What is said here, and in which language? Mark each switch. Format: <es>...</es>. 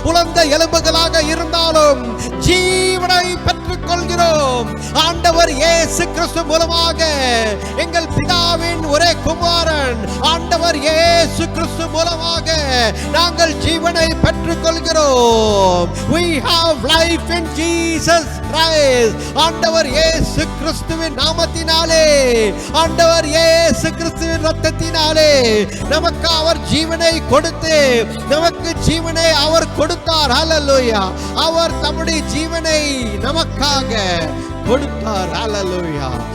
<ta>உலர்ந்த எலும்புகளாக இருந்தாலும் ஜீவனை பெற்றுக் கொள்கிறோம். ஆண்டவர் இயேசு கிறிஸ்து மூலமாக எங்கள் பிதாவின் ஒரே குமாரன் ஆண்டவர் இயேசு கிறிஸ்து மூலமாக நாங்கள் ஜீவனை பெற்றுக் கொள்கிறோம்.</ta> <en>We have life in Jesus Christ.</en> <ta>ஆண்டவர் இயேசு கிறிஸ்துவின் நாமத்தினாலே, ஆண்டவர் இயேசு கிறிஸ்துவின் இரத்தத்தினாலே நமக்கு அவர் ஜீவனை கொடுத்து நமக்கு ஜீவனை அவர் கொடுத்தார். ஹல்லேலூயா. அவர் தம்முடைய ஜீவனை நமக்காக கொடுத்தார். ஹல்லேலூயா.</ta>